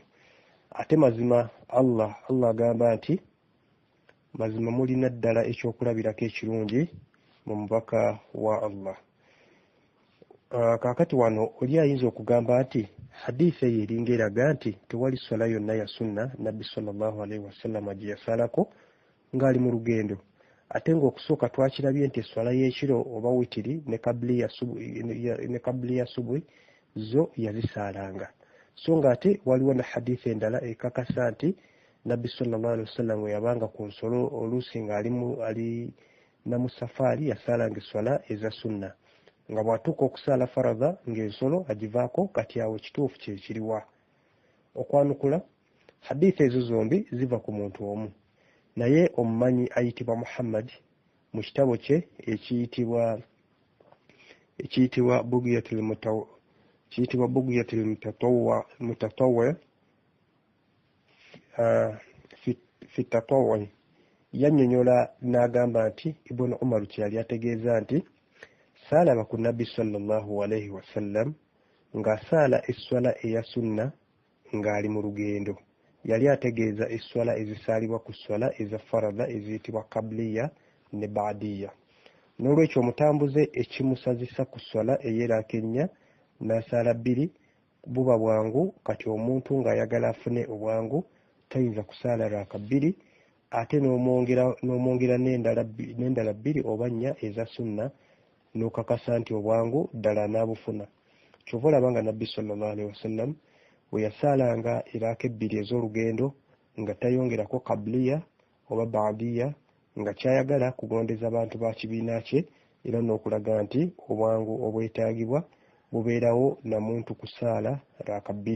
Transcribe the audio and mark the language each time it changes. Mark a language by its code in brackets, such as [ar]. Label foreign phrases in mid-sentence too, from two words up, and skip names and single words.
[lg] Ate mazima Allah agamba nti mazima mulina ddala ekyokulabirako ekirungi mu mubaka wa Allah. Kaakati wano oli ayinza okugamba nti hadithi eyo eringa eraga nti tewali swala yonna ya sunna nabbi [ar] صلى الله عليه وسلم [lg] gye yasaalako ng'ali mu lugendo. Ate ng'okusooka twakirabye nti esswala y'ekiro oba witiri ne qabliya subuhi zo yazisaalanga. So ng'ate waliwo na hadithi endala ekakasa nti nabbi [ar] صلى الله عليه وسلم [lg] we yabanga ku nsolo oluusi ng'ali na musafaari yasaalanga esswala eza sunna. Nga bw'atuuka okusaala faradha ng'ensolo agivaako kati awo ekituufu kye kiriwa. Okwanukula hadithi ezo zombi ziva ku muntu omu. Naye omumanyi ayitibwa Muhammad mu kitabo kye ekiyitibwa Bughyatul Mutatawwi fi tatawwi yannyonnyola n'agamba nti Ibn Umar kye yali ategeeza nti saalaba ku nabbi [ar] صلى الله عليه وسلم [lg] ng'asaala esswala eya sunna ng'ali mu lugendo. Yali ategeeza esswala ezisaalibwa ku swala eza faradha eziyitibwa qabliya ne baadiya. N'olwekyo omutambuze ekimusazisa ku swala eyeraaka ennya n'asaala bbiri buba bwangu. Kati omuntu ng'ayagala afune obwangu tayinza kusaala raaka bbiri ate n'omwongera n'endala bbiri oba nnya eza sunna n'okakasa nti obwangu ddala anaabufuna. Kyova olaba nga nabbi [ar] صلى الله عليه وسلم [lg] bwe yasaalanga eraaka ebbiri ez'olugendo nga tayongerako qabliya oba baadiya nga kyayagala kugondeza abantu ba kibiina kye era n'okulaga nti obwangu obwetaagibwa bubeerawo na muntu ku ssaala raaka 2.